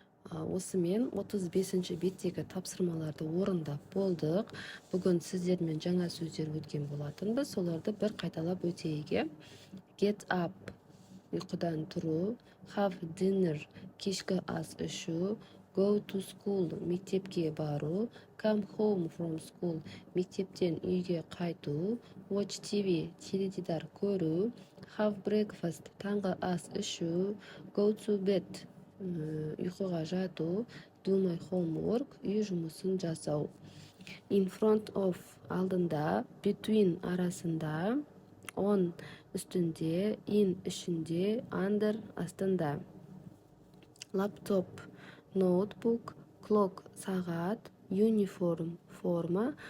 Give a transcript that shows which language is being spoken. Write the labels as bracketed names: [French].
[Kazakh] Осымен 35-ші беттегі тапсырмаларды орындап болдық. Бүгін сіздермен жаңа сөздер өткен болатынбыз. Соларды бір қайталап өтейік. [English] Get up, [Kazakh] ұйқыдан тұру. [English] Have dinner, [Kazakh] кешкі ас ішу. [English] Go to school, [Kazakh] мектепке бару. [English] Come home from school, [Kazakh] мектептен үйге қайту. [English] Watch TV, [Kazakh] теледидар көру. [English] Have breakfast, [Kazakh] таңғы ас ішу. [English] Go to bed, [Kazakh] ұйқыға жату. [English] Do my homework, [Kazakh] үй жұмысын жасау. [English] In front of, [Kazakh] алдында. [English] Between, [Kazakh] арасында. [English] On, [Kazakh] үстінде. [English] In, [Kazakh] ішінде. [English] Under, [Kazakh] астында. Laptop, ноутбук. [English] Clock, [Kazakh] сағат. [English] Uniform, [Kazakh] форма.